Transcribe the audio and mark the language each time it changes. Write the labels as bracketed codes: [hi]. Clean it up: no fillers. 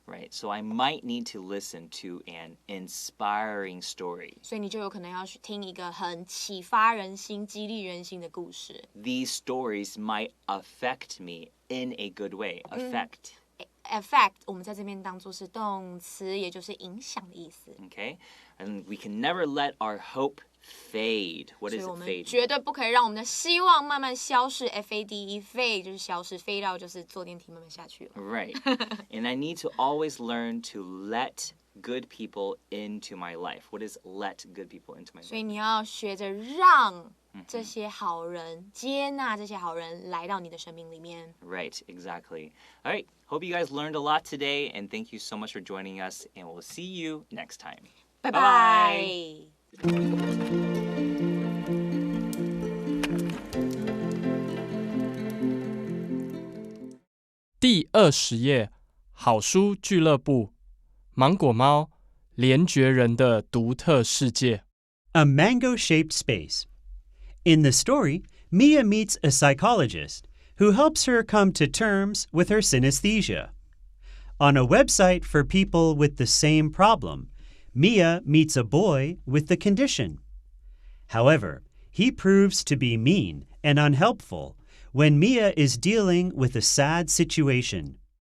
[en] Right, so I might need to listen to an inspiring story. [zh] 所以你就有可能要去听一个很启发人心、激励人心的故事。 [en] These stories might affect me in a good way. [zh] Affect 我们在这边当作是动词，也就是影响的意思。 [en] Okay, and we can never let our hope fade. What is it, [zh] 所以我们 [en] fade? [zh] 绝对不可以让我们的希望慢慢消逝。Fade fade 就是消失，fade out 就是坐电梯慢慢下去了。 [en] Right, and I need to always learn to let good people into my life. What is let good people into my life? [zh] 所以你要学着让这些好人接纳这些好人来到你的生命里面。 [en] Right, exactly. All right, hope you guys learned a lot today, and thank you so much for joining us, and we'll see you next time. [zh] 拜拜。第20页，好书俱乐部，芒果猫，联觉人的独特世界。 [en] A mango-shaped space. In the story, Mia meets a psychologist who helps her come to terms with her synesthesia. On a website for people with the same problem, Mia meets a boy with the condition. However, he proves to be mean and unhelpful when Mia is dealing with a sad situation.